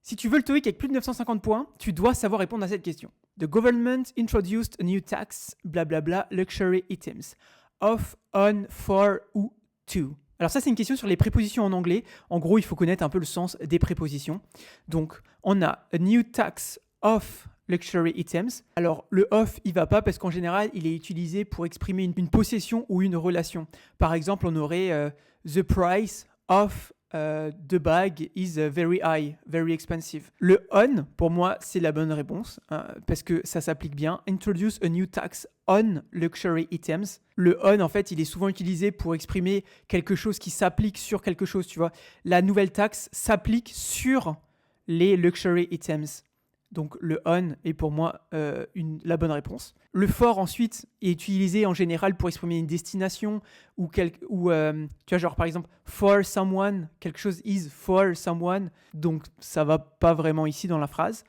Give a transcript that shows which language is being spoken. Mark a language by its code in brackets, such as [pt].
[fr] Si tu veux le TOEIC avec plus de 950 points, tu dois savoir répondre à cette question. [en] The government introduced a new tax, blablabla, luxury items. [fr] Off, on, for ou to. Alors ça, c'est une question sur les prépositions en anglais. En gros, il faut connaître un peu le sens des prépositions. Donc, on a [en] a new tax off luxury items. [fr] Alors, le off, il va pas parce qu'en général, il est utilisé pour exprimer une possession ou une relation. Par exemple, on aurait [en] the price of the bag is very high, very expensive. [fr] Le on, pour moi, c'est la bonne réponse parce que ça s'applique bien. [en] Introduce a new tax on luxury items. [fr] Le on, en fait, il est souvent utilisé pour exprimer quelque chose qui s'applique sur quelque chose, tu vois. La nouvelle taxe s'applique sur les [en] luxury items. [fr] Donc le on est pour moi la bonne réponse. Le for ensuite est utilisé en général pour exprimer une destination ou tu vois, genre par exemple [en] for someone, [fr] quelque chose is for someone, donc ça va pas vraiment ici dans la phrase.